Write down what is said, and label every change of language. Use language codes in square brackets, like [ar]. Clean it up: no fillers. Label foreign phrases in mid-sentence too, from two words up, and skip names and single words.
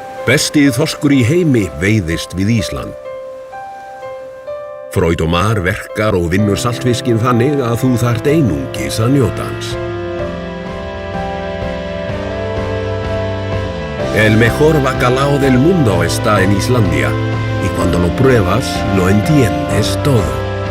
[is] Besti þorskur í heimi veiðist við Ísland. Freud og Mar verkar og vinnur saltfiskinn þannig að þú þarft einungis að njóta hans. [es] El mejor bacalao del mundo está en Islandia y cuando lo pruebas lo entiendes todo.